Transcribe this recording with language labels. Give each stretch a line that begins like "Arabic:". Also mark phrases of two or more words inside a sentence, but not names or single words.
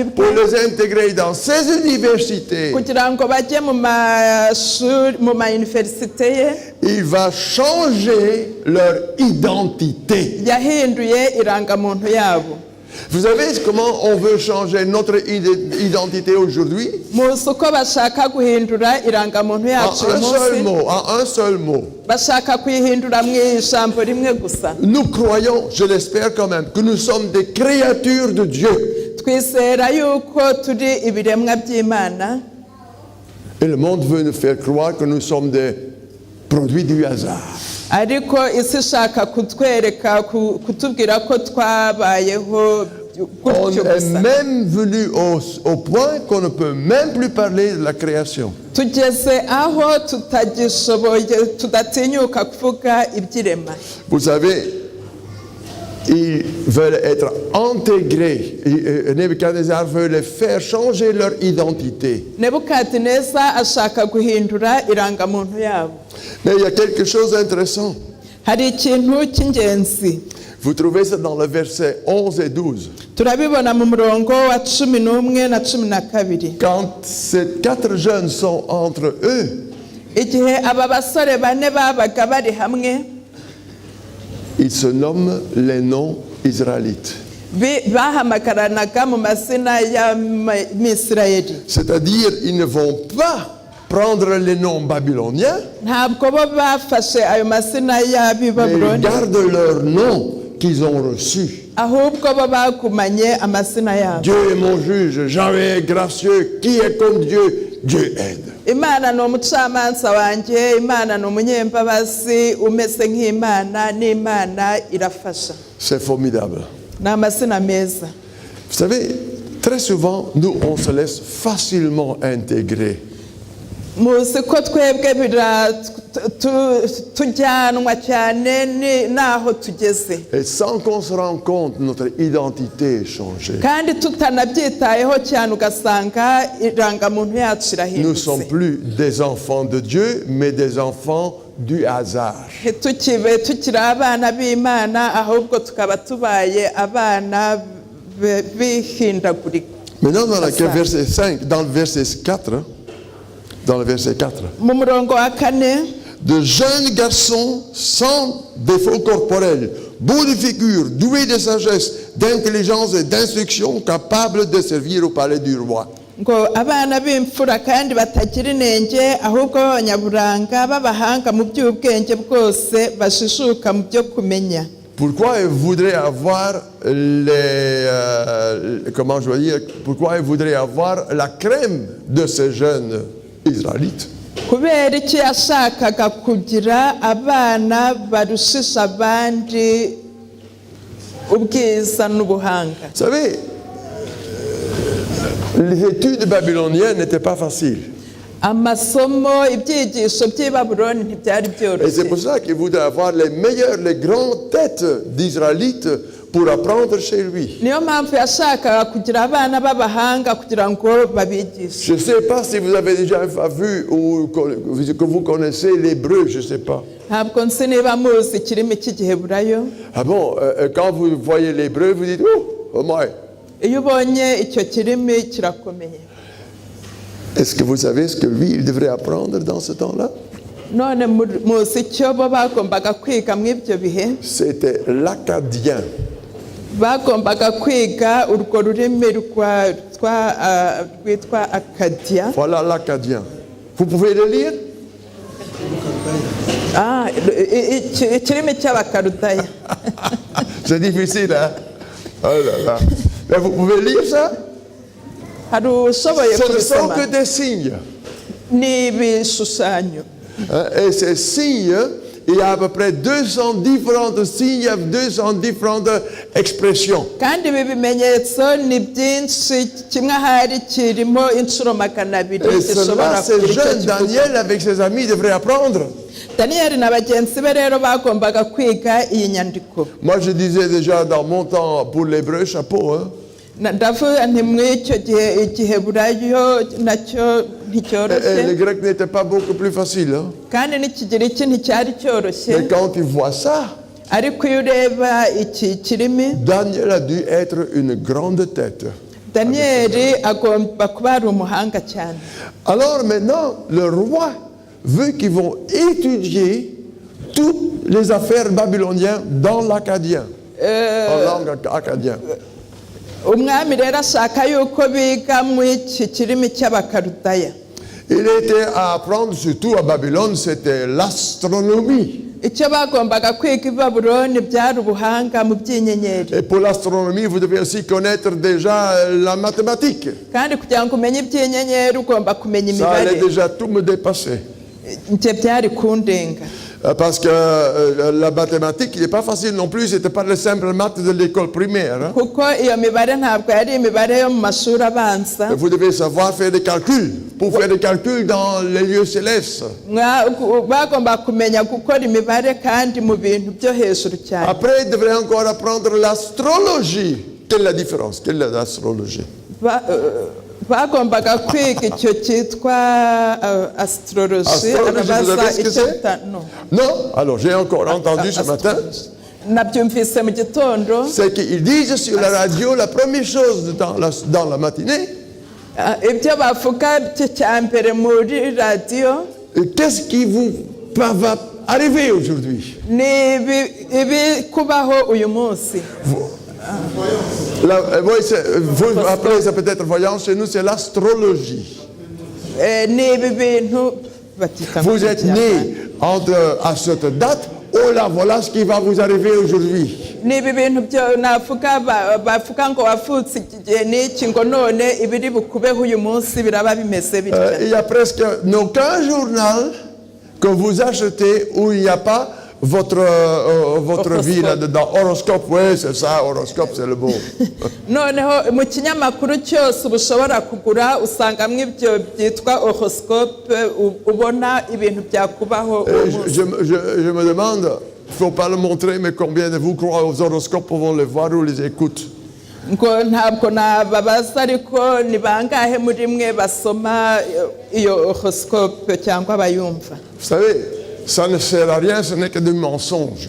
French: pour
Kinyarwanda: bwe,
French: les intégrer dans ses universités,
Kinyarwanda: kugira ngo bajye mu mashuri mu mayuniverisite ye.
French: il va changer leur identité.
Kinyarwanda: Yahinduye irangamuntu yabo.
French: Vous savez comment on veut changer notre identité aujourd'hui?
Kinyarwanda: Muzi uko bashaka guhindura irangamuntu
French: En
Kinyarwanda: yacu uyu
French: un seul
Kinyarwanda: munsi?
French: mot, en un seul mot.
Kinyarwanda: Bashaka kuyihindura mu ijambo rimwe gusa.
French: Nous croyons, je l'espère quand même, que nous sommes des créatures de Dieu.
Kinyarwanda: Twizera yuko turi ibiremwa by'Imana,
French: Et le monde veut nous faire croire que nous sommes des produits du hasard.
Kinyarwanda: ariko isi ishaka kutwereka kutubwira ko twabayeho
French: On
Kinyarwanda: gutyo
French: est
Kinyarwanda: gusa.
French: même venu au point qu'on ne peut même plus parler de la création.
Kinyarwanda: Tugeze aho tutagishoboye tudatinyuka kuvuga iby'irema.
French: Vous savez, ils veulent être intégrés. Nebuchadnezzar veut les faire changer leur identité.
Kinyarwanda: Nebukadineza ashaka guhindura irangamuntu yabo.
French: Mais il y a quelque chose d'intéressant.
Kinyarwanda: Hari ikintu cy'ingenzi.
French: Vous trouvez ça dans le verset 11 et 12.
Kinyarwanda: turabibona mu murongo wa 11 na 12.
French: Quand ces 4 jeunes sont entre eux,
Kinyarwanda: Igihe aba basore bane babaga bari hamwe,
French: ils se nomment les noms israélites.
Kinyarwanda: bahamagaranaga mu mazina y'Amisirayeli.
French: C'est-à-dire, ils ne vont pas prendre les noms babyloniens,
Kinyarwanda: Ntabwo bo bafashe ayo mazina
French: mais ils
Kinyarwanda: y'Ababuloni,
French: gardent leurs noms qu'ils ont reçus.
Kinyarwanda: ahubwo bo bagumanye amazina yabo.
French: Dieu est mon juge, Yahweh est gracieux, qui est comme Dieu? Dieu aide.
Kinyarwanda: Imana ni umucamanza wanjye, Imana ni umunyembabazi, umeze nk'Imana, n'Imana irafasha.
French: C'est formidable.
Kinyarwanda: Ni amazina meza.
French: Vous savez, très souvent, nous, on se laisse facilement intégrer.
Kinyarwanda: Muzi ko twebwe tujyanwa cyane n'aho tugeze,
French: Et sans qu'on se rende compte, notre identité est changée.
Kinyarwanda: kandi tutanabyitayeho cyane ugasanga irangamuntu yacu
French: Nous ne sommes
Kinyarwanda: irahindutse.
French: plus des enfants de Dieu, mais des enfants du hasard.
Kinyarwanda: Tukiri abana b'Imana, ahubwo tukaba tubaye abana b'ihindagurika.
French: Maintenant, dans le verset 5, dans le verset 4, dans le verset 4,
Kinyarwanda: Mu murongo wa 4,
French: de jeunes garçons sans défaut corporel, beaux de figure, doués de sagesse, d'intelligence et d'instruction, capables de servir au palais du roi.
Kinyarwanda: ngo abana b'imfura kandi batagira inenge, ahubwo b'abanyaburanga, b'abahanga mu by'ubwenge bwose, bashishuka mu byo kumenya.
French: Pourquoi ils voudraient avoir comment je veux dire, pourquoi ils voudraient avoir la crème de ces jeunes Israélites?
Kinyarwanda: Kubera iki yashakaga kugira abana barushisha abandi ubwiza n'ubuhanga?
French: Vous savez, les études babyloniennes n'étaient pas faciles.
Kinyarwanda: Amasomo, ibyigisho by'i Babuloni ntibyari
French: Et c'est
Kinyarwanda: byoroshye.
French: pour ça qu'il voudrait avoir les meilleures, les grandes têtes d'Israélites pour apprendre chez lui.
Kinyarwanda: Niyo mpamvu yashakaga kugira abana b'abahanga kugira ngo babigishe.
French: Je ne sais pas si vous avez déjà vu ou que vous connaissez l'hébreu, je ne sais pas.
Kinyarwanda: Ntabwo nzi niba muzi ikirimi cy'Igiheburayo.
French: Ah bon, quand vous voyez l'hébreu, vous dites,
English: oh my.
Kinyarwanda: Iyo ubonye icyo kirimi kirakomeye.
French: Est-ce que vous savez ce que lui, il devrait apprendre dans ce temps-là?
Kinyarwanda: None muzi icyo bo bagombaga kwiga mu ibyo bihe?
French: C'était l'akkadien.
Kinyarwanda: Bagombaga kwiga urwo rurimi rwitwa Akadia.
French: Voilà l'akkadien. Vous pouvez le lire?
Kinyarwanda: Ikirimi cy'Abakaludaya.
French: C'est difficile, hein? Oh là là. Mais vous pouvez lire ça?
Kinyarwanda: Hari ushoboye
French: Ce ne sont
Kinyarwanda: kubisoma.
French: que des signes.
Kinyarwanda: Ni ibishushanyo.
French: Et ces signes, il y a à peu près 200 différents signes, 200 différentes expressions.
Kinyarwanda: Kandi ibi bimenyetso ni byinshi, kimwe ahari kirimo inshuro 200
French: Et cela,
Kinyarwanda: gishobora
French: ces
Kinyarwanda: kugira icyo
French: jeunes
Kinyarwanda: kivuga.
French: Daniel avec ses amis devraient apprendre.
Kinyarwanda: Daniyeli na bagenzi be rero bagombaga kwiga iyi nyandiko.
French: Moi, je disais déjà dans mon temps pour l'hébreu, chapeau. Hein?
Kinyarwanda: Ndavuga nti muri icyo gihe Igiheburayo nacyo
French: Et le
Kinyarwanda: nticyoroshye,
French: grec n'était pas beaucoup plus facile. Hein?
Kinyarwanda: kandi n'Ikigiriki nticyari cyoroshye.
French: Mais quand il voit ça,
Kinyarwanda: Ariko iyo ureba iki kirimi,
French: Daniel a dû être une grande tête.
Kinyarwanda: Daniyeli agomba kuba ari umuhanga cyane.
French: Alors maintenant, le roi veut qu'ils vont étudier toutes les affaires babyloniennes dans l'akkadien, en langue akkadien.
Kinyarwanda: Umwami rero ashaka yuko biga mu iki kirimi cy'Abakaludaya.
French: Il était à apprendre, surtout à Babylone, c'était l'astronomie.
Kinyarwanda: Icyo bagombaga kwiga i Babuloni byari ubuhanga mu by'inyenyeri.
French: Et pour l'astronomie, vous devez aussi connaître déjà la mathématique.
Kinyarwanda: Kandi kugira ngo umenye iby'inyenyeri ugomba kumenya
French: Ça allait
Kinyarwanda: imibare.
French: déjà tout me dépasser.
Kinyarwanda: Njye byari kundenga.
French: Parce que la mathématique, il n'est pas facile non plus, c'était pas le simple maths de l'école primaire. Hein.
Kinyarwanda: Kuko iyo mibare ntabwo yari imibare yo mu mashuri abanza.
French: Vous devez savoir faire des calculs, pour faire des calculs dans les lieux célestes.
Kinyarwanda: Bagomba kumenya gukora imibare kandi mu bintu byo hejuru cyane.
French: Après, ils devraient encore apprendre l'astrologie. Quelle est la différence? Quelle est l'astrologie?
Kinyarwanda: Bagombaga kwiga icyo cyitwa astrologie.
French: Astrologie, vous savez ce que c'est? Non. Non? Alors, j'ai encore entendu ce matin
Kinyarwanda: nabyumvise mu gitondo.
French: C'est qu'ils disent sur la radio la première chose dans la matinée.
Kinyarwanda: Ibyo bavuga cya mbere muri radiyo.
French: Qu'est-ce qui vous va arriver aujourd'hui?
Kinyarwanda: Ni ibi kubaho uyu munsi.
French: Vous appelez ça peut-être voyance, chez nous c'est l'astrologie.
Kinyarwanda: Ni ibi bintu batika.
French: Vous êtes né à cette date. Oh là, voilà ce qui va vous arriver aujourd'hui.
Kinyarwanda: Ni ibi bintu byo navuga bavuga ngo wavutse igihe n'iki ngo none ibiri bukubeho uyu munsi biraba bimeze bitya.
French: Il y a presque aucun journal que vous achetez où il n'y a pas votre vie là-dedans. Horoscope, oui, c'est ça, horoscope, c'est le bon.
Kinyarwanda: Noneho mu kinyamakuru cyose ubushobora kugura usangamo ibyo byitwa horoscope ubona ibintu byakubaho.
French: Je me demande, il ne faut pas le montrer, mais combien de vous croient aux horoscopes pour les voir ou les écoutent?
Kinyarwanda: Ngo ntabwo nababaza ariko ni bangahe muri mwe basoma iyo horoscope cyangwa bayumva?
French: Vous savez, ça ne sert à rien, ce n'est que du mensonge.